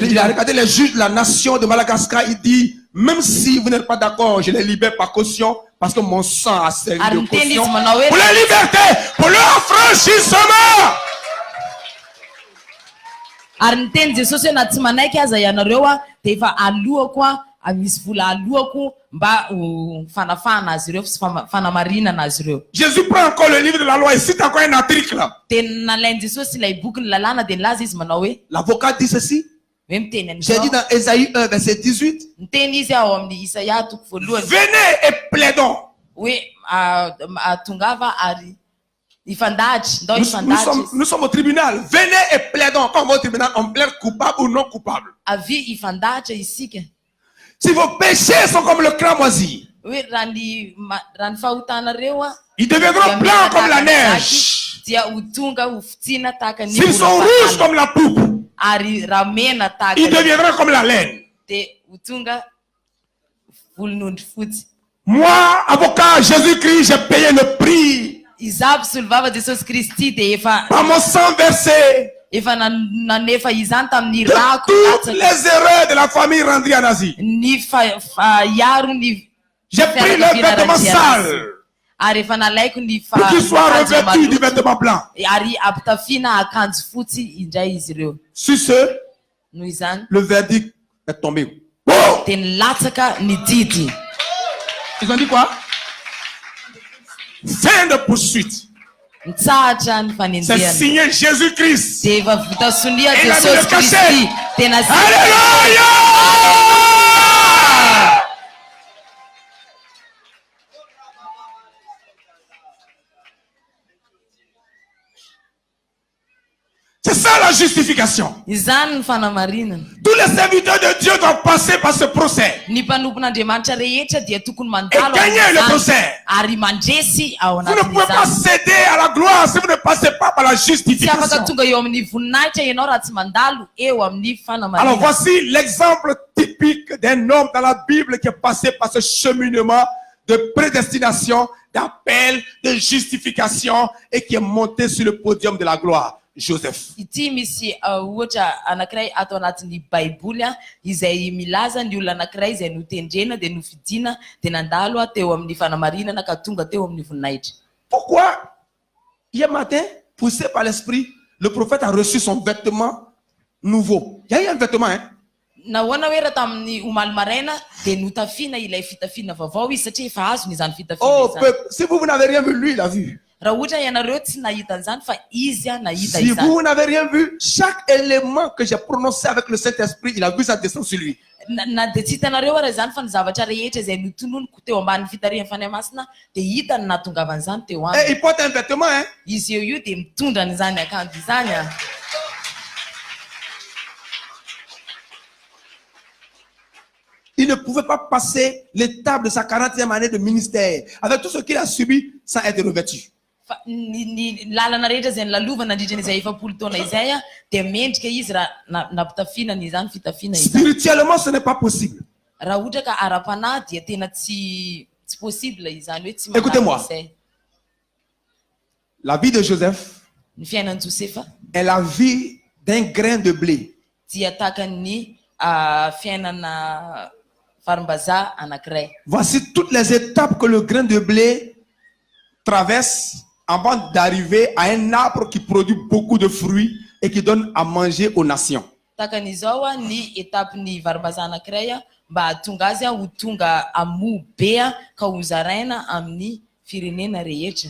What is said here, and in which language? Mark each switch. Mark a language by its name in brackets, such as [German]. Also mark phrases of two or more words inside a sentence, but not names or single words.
[French] Il a regardé les juges de la nation de Madagascar, il dit même si vous n'êtes pas d'accord, je les libère par caution parce que mon sang a servi de caution pour la liberté, pour leur franchissement. [Malagasy] Ary niteny Jesosy hoe na tsy manaiky aza ianareo de efa aloha koa misy vola alohako mba ho fanafana azy ireo sy fanamarinana azy ireo. [French] Jésus prend encore le livre de la loi et cite encore un article là. [Malagasy] Tena nalainy Jesosy ilay boky ny lalàna dia nilaza izy manao hoe [French] L'avocat dit ceci. [Malagasy] hoe miteny [French] J'ai dit [Malagasy] an'izao. [French] dans Ésaïe 1, verset 18. [Malagasy] Miteny izy ao amin'ny Isaia toko voalohany [French] Venez et plaidons. [Malagasy] hoe tongava ary ifandahatra ndao [French] Nous [Malagasy] ifandahatra izy. [French] sommes au tribunal. Venez et plaidons. Quand on va au tribunal, on plaide coupable ou non coupable. [Malagasy] avy ifandahatra isika [French] Si vos péchés sont comme le cramoisi, [Malagasy] hoe raha ny fahotanareo [French] ils deviendront blancs comme la neige. [Malagasy] dia ho tonga ho fitsina tahaka ny [French] S'ils sont rouges comme la poupe, [Malagasy] ary raha mena tahaka [French] ils deviendront comme la laine. [Malagasy] dia ho tonga volon'ondry fotsy. [French] Moi, avocat Jésus-Christ, j'ai payé le prix [Malagasy] izaho mpisolo vava Jesosy Kristy dia [French] par mon sang versé [Malagasy] efa nanefa izany tamin'ny [French] de [Malagasy] rako [French] toutes les erreurs de la famille Randri en Asie. [Malagasy] ny iaro ny [French] J'ai pris le vêtement sale [Malagasy] ary efa nalaiko ny [French] pour qu'ils soient revêtus du vêtement blanc. [Malagasy] ary ampitafiana akanjo fotsy indray izy ireo. [French] Sur ce, [Malagasy] Noho izany [French] le verdict est tombé. Oh! [Malagasy] dia nilatsaka ny didy. [French] Ils ont dit quoi? Fin de poursuite. [Malagasy] Mitsahatra ny [French] C'est [Malagasy] fanenjehana [French] signé Jésus-Christ. [Malagasy] dia efa vita sonia [French] Et la [Malagasy] Jesosy [French] Bible cachée. [Malagasy] Kristy tena [French] Alléluia! C'est ça la justification. [Malagasy] izany ny fanamarinana. [French] Tous les serviteurs de Dieu doivent passer par ce procès. [Malagasy] Ny mpanompon'Andriamanitra rehetra dia tokony [French] Et [Malagasy] mandalo [French] gagner le [Malagasy] amin'izany. [French] procès. [Malagasy] ary mandresy ao [French] Vous ne pouvez pas [Malagasy] anatin'izany. [French] céder à la gloire si vous ne passez pas par la [Malagasy] Tsy afaka [French] justification. [Malagasy] tonga eo amin'ny voninahitra ianao raha tsy mandalo eo amin'ny [French] Alors [Malagasy] fanamarina. [French] voici l'exemple typique d'un homme dans la Bible qui est passé par ce cheminement de prédestination, d'appel, de justification et qui est monté sur le podium de la gloire. Joseph. [Malagasy] Ity misy ohatra anankiray ato anatin'ny baiboly izay milaza ny olona anankiray izay notendrena dia nofidiana dia nandalo teo amin'ny fanamarinana ka tonga teo amin'ny voninahitra. [French] Pourquoi hier matin, poussé par l'esprit, le prophète a reçu son vêtement nouveau. Il y a eu un vêtement, hein? [Malagasy] Nahoana hoe raha tamin'ny omaly maraina dia notafiana ilay fitafiana vaovao izy satria efa azony izany fitafiana Oh, izany. [French] peuple, si vous n'avez rien vu, lui, il a vu. [Malagasy] Raha ohatra ianareo tsy nahita an'izany fa izy nahita [French] Si [Malagasy] izany. [French] vous n'avez rien vu, chaque élément que j'ai prononcé avec le Saint-Esprit, il a vu ça descendre sur lui. [Malagasy] Na dia tsy hitanareo raha izany fa ny zavatra rehetra izay notononiko teo ambanin'ny fitarihan'ny fanahy-masina dia hitany nahatongavan'izany teo [French] Et [Malagasy] aminy. [French] il porte un vêtement, hein? [Malagasy] Izy io dia mitondra n'izany akanjo izany [French] Il ne pouvait pas passer l'étape de sa 40e année de ministère avec tout ce qu'il a subi sans être revêtu. [Malagasy] Fa ny lalana rehetra izay nilalovana nandritran'izay 70 taona izay dia mendrika izy raha nampitafiana izany fitafiana izany. [French] Spirituellement, ce n'est pas possible. [Malagasy] Raha ohatra ka ara-panahy dia tena tsy possible izany hoe tsy [French] Écoutez-moi. [Malagasy] manaraka izay. [French] La vie de Joseph [Malagasy] Ny fiainan'i Josefa [French] est la vie d'un grain de blé. [Malagasy] dia tahaka ny fiainana farim-bazaha anankiray. [French] Voici toutes les étapes que le grain de blé traverse avant d'arriver à un arbre qui produit beaucoup de fruits et qui donne à manger aux nations. [Malagasy] Tahaka an'izao ny etapiny varim-bazaha anankiray mba hahatonga azy ho tonga amo be ka ho zaraina amin'ny firenena rehetra.